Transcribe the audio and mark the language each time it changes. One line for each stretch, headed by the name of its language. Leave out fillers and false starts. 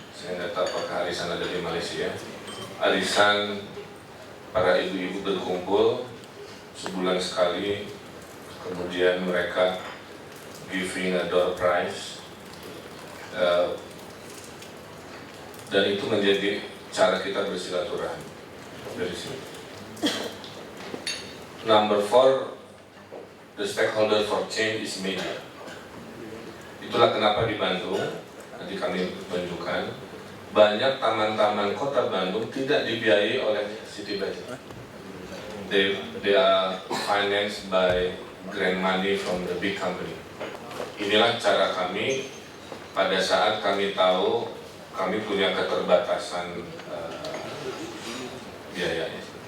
Indonesian: Saya nggak tahu apakah arisan ada di Malaysia. Arisan para ibu-ibu berkumpul sebulan sekali, kemudian mereka
English: giving a door prize,
Indonesian: dan itu menjadi cara kita bersilaturahmi dari sini.
English: Number 4, the stakeholder for change is media.
Indonesian: Itulah kenapa di Bandung, nanti kami tunjukkan, banyak taman-taman kota Bandung tidak dibiayai oleh city budget.
English: They are financed by grant money from the big company.
Indonesian: Inilah cara kami pada saat kami tahu kami punya keterbatasan biayanya.